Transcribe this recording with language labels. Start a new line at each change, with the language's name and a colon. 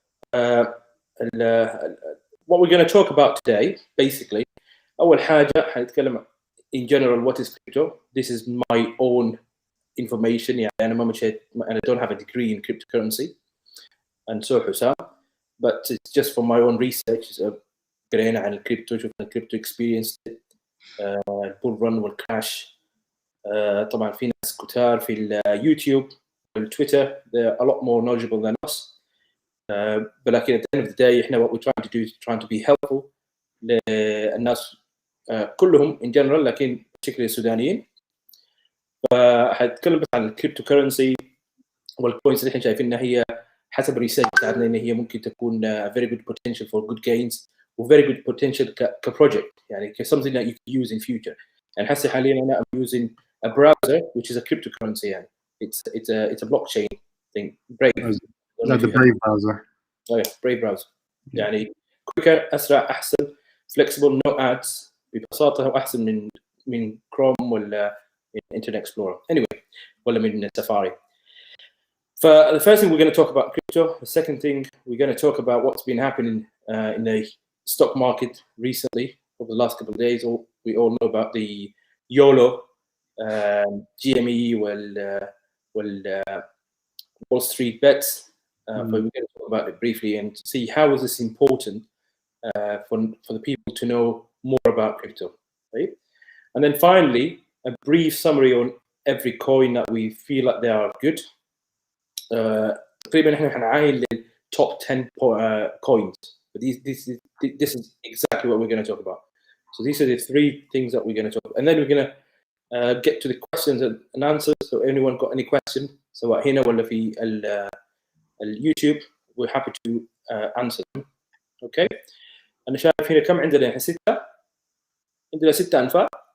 English: What we're going to talk about today, basically,
Arabic: أول حاجة حنتكلم
English: in general what is crypto. This is my own information.
Arabic: يعني أنا ما مشيت،
English: I don't have a degree in cryptocurrency, and so حسام, but it's just from my own research.
Arabic: قرينا عن الكريبتو، شفنا الكريبتو experience، البول رن والكراش. طبعا في ناس كتار في اليوتيوب والتويتر
English: they're a lot more knowledgeable than us. لكن at the end of the day احنا what we're trying to do is trying to be helpful
Arabic: للناس كلهم
English: in general،
Arabic: لكن بشكل السودانيين. فحتكلم بس عن الكريبتو كرنسي والكوينز اللي احنا شايفينها هي حسب الريسيرش بتاعتنا ان هي ممكن تكون
English: very good potential for good gains
Arabic: و
English: very good potential
Arabic: كبروجكت، يعني
English: something that you can use in future.
Arabic: يعني هسه حاليا انا
English: I'm using a browser which is a cryptocurrency. يعني it's a blockchain thing. Brave. Like the Brave browser. Oh yeah, Brave browser.
Arabic: يعني quicker، اسرع، احسن، flexible,
English: no ads،
Arabic: ببساطه واحسن من كروم ولا Internet Explorer.
English: Anyway,
Arabic: ولا من
English: Safari. The first thing we're going to talk about crypto. The second thing we're going to talk about what's been happening in the stock market recently over the last couple of days. We all know about the YOLO, GME, Wall Street bets. But we're going to talk about it briefly and see how is this important for the people to know more about crypto, right? And then finally, a brief summary on every coin that we feel like they are good.
Arabic: تقريبا احنا حنعاين لل
English: top 10 coins. But this is exactly what we're going to talk about. So these are the three things that we're going to talk about. And then we're going to get to the questions and answers. So anyone got any question,
Arabic: سواء هنا ولا في
English: اليوتيوب we're happy to answer them.
Arabic: اوكي انا شايف هنا كم عندنا الحين 6 عندنا 6 انفاق.